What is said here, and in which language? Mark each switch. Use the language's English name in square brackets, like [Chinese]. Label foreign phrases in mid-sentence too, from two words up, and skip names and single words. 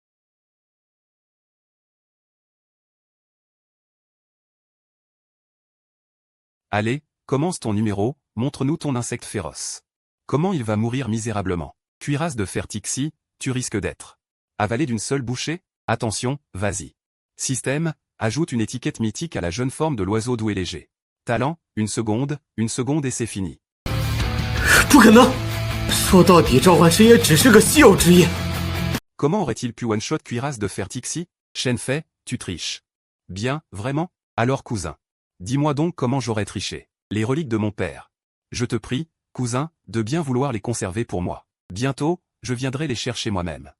[French] Allez, commence ton numéro, montre-nous ton insecte féroce. Comment il va mourir misérablement? Cuirasse de fer Tixi, tu risques d'être avalé d'une seule bouchée? Attention, vas-y. Système, ajoute une étiquette mythique à la jeune forme de l'oiseau doux et léger. Talent, une seconde et c'est fini. [Chinese] 不可能！说到底，召唤师也只是个稀有职业。 [French] Comment aurait-il pu one-shot cuirasse de fer Tixi? Shen Fei, tu triches. Bien, vraiment? Alors cousin. Dis-moi donc comment j'aurais triché. Les reliques de mon père. Je te prie, cousin, de bien vouloir les conserver pour moi. Bientôt, je viendrai les chercher moi-même.